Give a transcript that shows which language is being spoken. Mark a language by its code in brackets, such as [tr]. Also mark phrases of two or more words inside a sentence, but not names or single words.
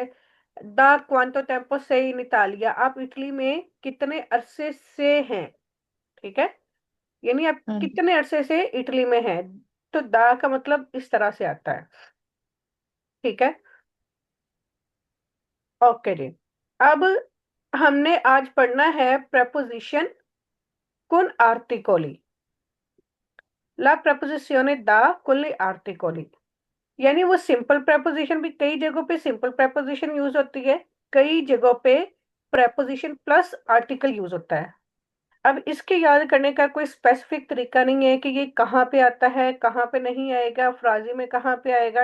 [it] da quanto tempo sei in Italia, [hi] आप इटली में कितने अरसे से हैं? ठीक है। यानी आप हाँ जी। कितने अरसे से इटली में हैं। तो दा का मतलब इस तरह से आता है। ठीक है। ओके जी। अब हमने आज पढ़ना है [it] preposition con articoli, la preposizione da con gli articoli। [hi] यानी वो सिंपल प्रेपोजिशन भी, कई जगहों पे सिंपल प्रेपोजिशन यूज होती है, कई जगहों पे प्रेपोजिशन प्लस आर्टिकल यूज होता है। अब इसके याद करने का कोई स्पेसिफिक तरीका नहीं है कि ये कहाँ पे आता है, कहाँ पे नहीं आएगा, फ्राजी में कहाँ पे आएगा।